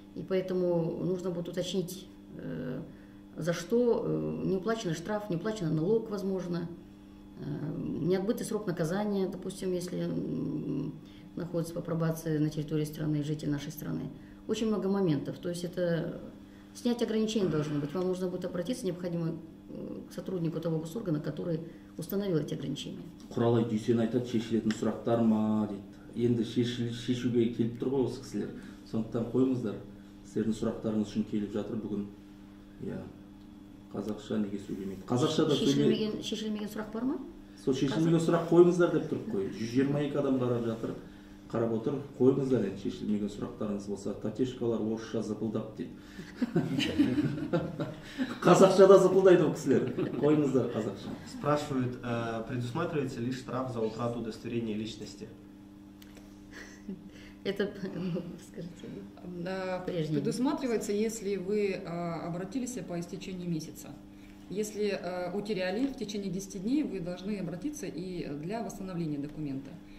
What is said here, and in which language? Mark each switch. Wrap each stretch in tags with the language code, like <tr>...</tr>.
<ru>И поэтому нужно будет уточнить, за что не уплачен штраф, не уплачен налог, возможно, не отбытый срок наказания, допустим, если находится по пробации на территории страны, житель нашей страны. Очень много моментов. То есть это снятие ограничений должно быть. Вам нужно будет обратиться необходимо к сотруднику того госоргана, который установил эти ограничения.</ru> <kk>Құралай Дүйсен айтады, шешілетін сұрақтар ма дейді. Енді шешуге келіп тұр ғой осы кісілер. Сондықтан қойыңыздар. Сіздердің сұрақтарыңыз үшін келіп жатыр бүгін. Иә. Қазақша неге сөйлемейді? Қазақша да сөйлемейді. Шешілмеген сұрақ бар ма? Сол шешілмеген сұрақ қойыңыздар деп тұрып қой. 122 адам қарап жатыр. Қарап отыр, қойыңыздар енді шешілмеген сұрақтарыңыз болса. Татешкалар орысша зыпылдап дейді. Қазақша да зыпылдайды ол кісілер. Қойыңыздар қазақша.</kk> <ru>Спрашивают, предусматривается ли штраф за утрату удостоверения личности? Это, скажите, предусматривается, если вы обратились по истечении месяца. Если утеряли в течение 10 дней, вы должны обратиться и для восстановления документа.</ru>